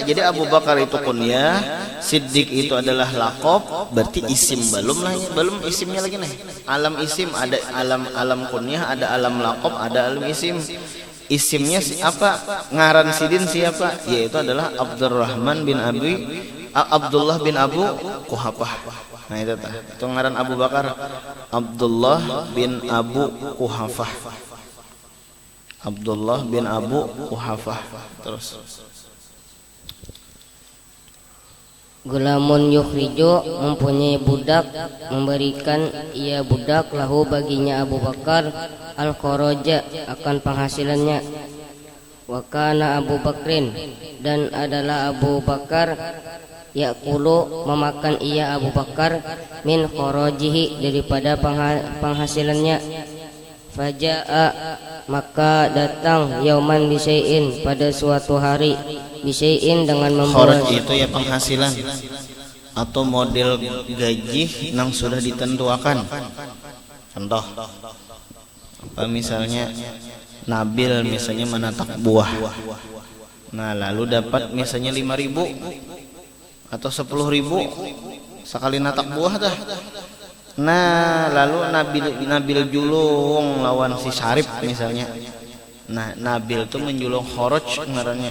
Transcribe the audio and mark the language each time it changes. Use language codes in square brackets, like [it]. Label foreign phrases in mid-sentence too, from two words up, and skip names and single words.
[id] Jadi Abu Bakar itu kunyah, siddiq itu adalah laqab, berarti isim belum isimnya lagi nih. Alam isim ada alam kunyah, ada alam laqab, ada alam isim. [bjn] Isimnya apa? Ngaran sidin siapa? [id] Yaitu adalah Abdullah bin Abu Quhafah. [bjn] Nah itu tah. Itu ngaran Abu Bakar Abdullah bin Abu Quhafah. Abdullah bin Abu Quhafah. [id] Terus [ar] غلام يخرج, [id] mempunyai budak, memberikan ia budak lahu baginya Abu Bakar al-kharaja, akan penghasilannya. [ar] وكان أبو بكر, [id] dan adalah Abu Bakar yakulu, memakan ia Abu Bakar [ar] من خراجه, [id] daripada penghasilannya. Faja'a, maka datang [ar] يوما بشيء, [id] pada suatu hari, bisyai'in dengan membawa. kharaj itu ya penghasilan atau model gaji yang sudah ditentukan. Contoh apa, misalnya Nabil misalnya menatak buah. [bjn] Nah, lalu dapat misalnya 5.000 atau 10.000 sekali natak buah dah. Nah, lalu Nabil julung lawan si Syarif misalnya. Nah, Nabil itu menjulung kharaj ngarannya.